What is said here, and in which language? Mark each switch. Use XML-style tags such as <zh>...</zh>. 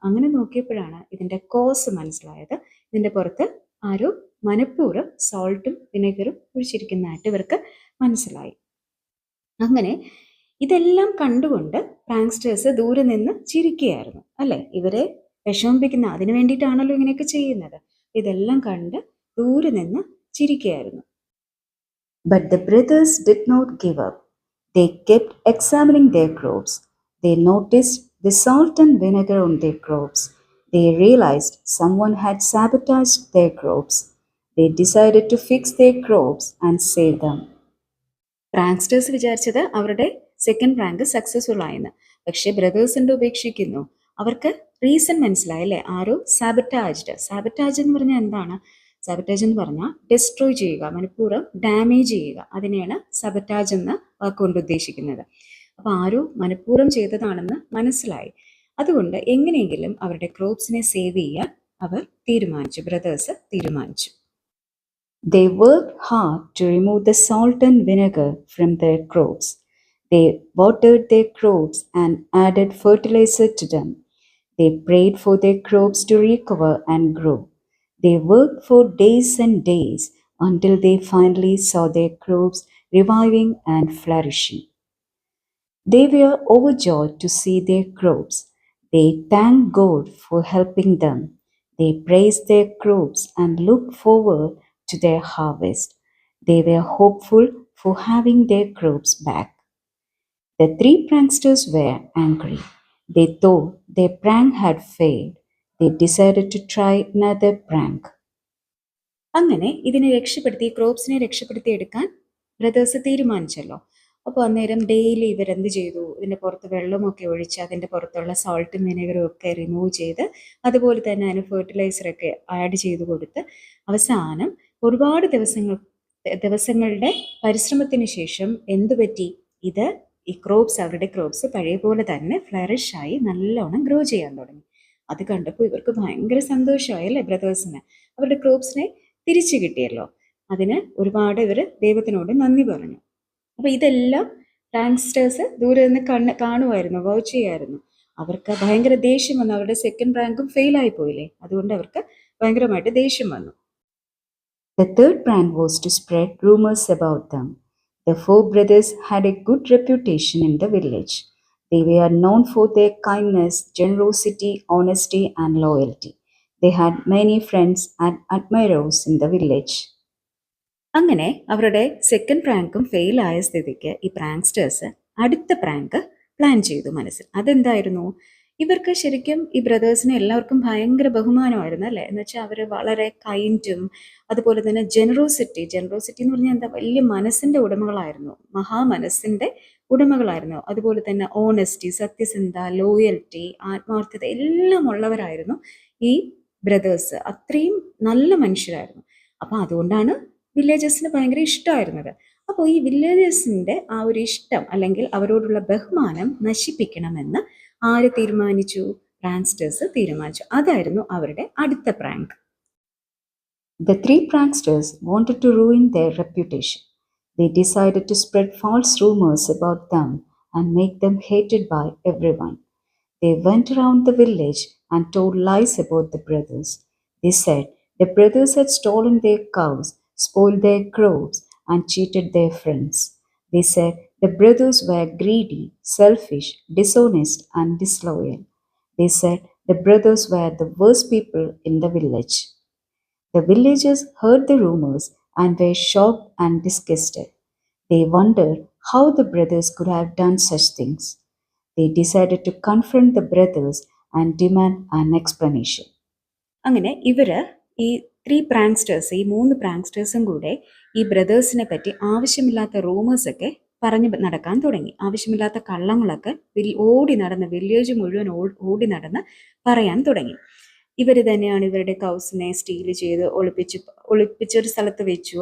<ml>അങ്ങനെ നോക്കിയപ്പോഴാണ് ഇതിൻ്റെ കോസ് മനസ്സിലായത്. ഇതിൻ്റെ പുറത്ത് ആരോ മനഃപൂർവ്വം സോൾട്ടും വിനെഗറും ഒഴിച്ചിരിക്കുന്നതായിട്ട് ഇവർക്ക് മനസ്സിലായി. അങ്ങനെ ഇതെല്ലാം കണ്ടുകൊണ്ട് പ്രാങ്സ്റ്റേഴ്സ് ദൂരെ നിന്ന് ചിരിക്കുകയായിരുന്നു, അല്ലെ? ഇവരെ വിഷമിപ്പിക്കുന്ന അതിനു വേണ്ടിയിട്ടാണല്ലോ ഇങ്ങനെയൊക്കെ ചെയ്യുന്നത്. ഇതെല്ലാം കണ്ട് ദൂരെ നിന്ന് ചിരിക്കുകയായിരുന്നു.</ml> <en>But the brothers did not give up. They kept examining their crops. They noticed the salt and vinegar on their crops. They realized someone had sabotaged their crops. They decided to fix their crops and save them.</en> <ml>പ്രാങ്സ്റ്റേഴ്സ് വിചാരിച്ചത് അവരുടെ second prank successful ആയെന്ന്. പക്ഷേ ബ്രദേഴ്സിന്റെ ഉപേക്ഷിക്കുന്നു. അവർക്ക് reason മനസ്സിലായി, അല്ലേ? ആരോ സാബറ്റാജ് എന്ന് പറഞ്ഞാൽ എന്താണ്? സാബറ്റാജ് എന്ന് പറഞ്ഞാൽ ഡിസ്ട്രോയ് ചെയ്യുക, മനഃപൂർവ്വം ഡാമേജ് ചെയ്യുക. അതിനെയാണ് സബറ്റാജ് എന്ന വാക്കുകൊണ്ട് ഉദ്ദേശിക്കുന്നത്. അപ്പോൾ ആരോ മനഃപൂർവ്വം ചെയ്തതാണെന്ന് മനസ്സിലായി. അതുകൊണ്ട് എങ്ങനെയെങ്കിലും അവരുടെ ക്രോപ്സിനെ സേവ് ചെയ്യാൻ അവർ തീരുമാനിച്ചു, ബ്രദേഴ്സ് തീരുമാനിച്ചു. They worked hard to remove the salt and vinegar from their crops. They watered their crops and added fertilizer to them. They prayed for their crops to recover and grow. They worked for days and days until they finally saw their crops reviving and flourishing. They were overjoyed to see their crops. They thanked God for helping them. They praised their crops and looked forward to their harvest. They were hopeful for having their crops back. The three pranksters were angry. They thought their prank had failed. They decided to try another prank. അങ്ങനെ ഇതിനെ രക്ഷപ്പെടുത്തി, ക്രോപ്സിനെ രക്ഷപ്പെടുത്തി എടുക്കാൻ brothers തീരുമാനിച്ചല്ലോ. അപ്പോൾ അന്നേരം daily ഇവരെന്ത് ചെയ്തു? ഇതിൻ്റെ പുറത്ത് വെള്ളമൊക്കെ ഒഴിച്ച് അതിൻ്റെ പുറത്തുള്ള സോൾട്ടും വിനെഗറും ഒക്കെ റിമൂവ് ചെയ്ത്, അതുപോലെ തന്നെ അതിന് ഫെർട്ടിലൈസറൊക്കെ ആഡ് ചെയ്ത് കൊടുത്ത്, അവസാനം ഒരുപാട് ദിവസങ്ങളുടെ പരിശ്രമത്തിന് ശേഷം എന്തു പറ്റി? ഈ ക്രോപ്സ്, അവരുടെ ക്രോപ്സ് പഴയ പോലെ തന്നെ ഫ്ലറിഷായി നല്ലോണം ഗ്രോ ചെയ്യാൻ തുടങ്ങി. അത് കണ്ടപ്പോൾ ഇവർക്ക് ഭയങ്കര സന്തോഷമായി, അല്ലേ? ബ്രദേഴ്സിന് അവരുടെ ക്രോപ്സിനെ തിരിച്ചു കിട്ടിയല്ലോ. അതിന് ഒരുപാട് ഇവർ ദൈവത്തിനോട് നന്ദി പറഞ്ഞു. അപ്പോൾ ഇതെല്ലാം പ്രാങ്സ്റ്റേഴ്സ് ദൂരെ നിന്ന് കാണുമായിരുന്നു, വാച്ച് ചെയ്യായിരുന്നു. അവർക്ക് ഭയങ്കര ദേഷ്യം വന്നു. അവരുടെ സെക്കൻഡ് റാങ്കും ഫെയിലായി പോയില്ലേ, അതുകൊണ്ട് അവർക്ക് ഭയങ്കരമായിട്ട് ദേഷ്യം വന്നു.</ml> <en>The third prank was to spread rumors about them. The four brothers had a good reputation in the village. They were known for their kindness, generosity, honesty, and loyalty. They had many friends and admirers in the village.</en> <ml>അങ്ങനെ അവരുടെ second പ്രാങ്കും fail ആയ സ്ഥിതിക്ക് ഈ പ്രാങ്സ്റ്റേഴ്സ് അടുത്ത prank plan ചെയ്തു മനസ്സിൽ. അതെന്തായിരുന്നു? ഇവർക്ക് ശരിക്കും ഈ ബ്രദേഴ്സിനെ എല്ലാവർക്കും ഭയങ്കര ബഹുമാനമായിരുന്നു, അല്ലേ? എന്ന് വെച്ചാൽ അവർ വളരെ കൈൻഡും അതുപോലെ തന്നെ ജനറോസിറ്റി എന്ന് പറഞ്ഞാൽ എന്താ? വലിയ മനസ്സിൻ്റെ ഉടമകളായിരുന്നു, മഹാമനസ്സിൻ്റെ ഉടമകളായിരുന്നു. അതുപോലെ തന്നെ ഓണസ്റ്റി, സത്യസന്ധത, ലോയൽറ്റി, ആത്മാർത്ഥത എല്ലാം ഉള്ളവരായിരുന്നു ഈ ബ്രദേഴ്സ്. അത്രയും നല്ല മനുഷ്യരായിരുന്നു. അപ്പം അതുകൊണ്ടാണ് വില്ലേജേഴ്സിന് ഭയങ്കര ഇഷ്ടമായിരുന്നത്. അപ്പോൾ ഈ വില്ലേജേഴ്സിൻ്റെ ആ ഒരു ഇഷ്ടം അല്ലെങ്കിൽ അവരോടുള്ള ബഹുമാനം നശിപ്പിക്കണമെന്ന് ആര് തീരുമാനിച്ചു? പ്രാങ്സ്റ്റേഴ്സ് തീരുമാനിച്ചു. അതായിരുന്നു അവരുടെ അടുത്ത prank.</ml> <en>The three pranksters wanted to ruin their reputation. They decided to spread false rumors about them and make them hated by everyone. They went around the village and told lies about the brothers. They said the brothers had stolen their cows, spoiled their crops, and cheated their friends. They said the brothers were greedy, selfish, dishonest, and disloyal. They said the brothers were the worst people in the village. The villagers heard the rumors and were shocked and disgusted. They wondered how the brothers could have done such things. They decided to confront the brothers and demand an explanation.</en> <ml>അങ്ങനെ ഇവര് ഈ ഈ മൂന്ന് പ്രാങ്സ്റ്റേഴ്സും കൂടെ ഈ ബ്രദേഴ്സിനെ പറ്റി ആവശ്യമില്ലാത്ത റൂമേഴ്സൊക്കെ പറഞ്ഞു നടക്കാൻ തുടങ്ങി. ആവശ്യമില്ലാത്ത കള്ളങ്ങളൊക്കെ വില്ലേജ് മുഴുവൻ ഓടി നടന്ന് പറയാൻ തുടങ്ങി. ഇവർ തന്നെയാണ് ഇവരുടെ കൗസിനെ സ്റ്റീൽ ചെയ്ത് ഒളിപ്പിച്ചൊരു സ്ഥലത്ത് വെച്ചു.</ml>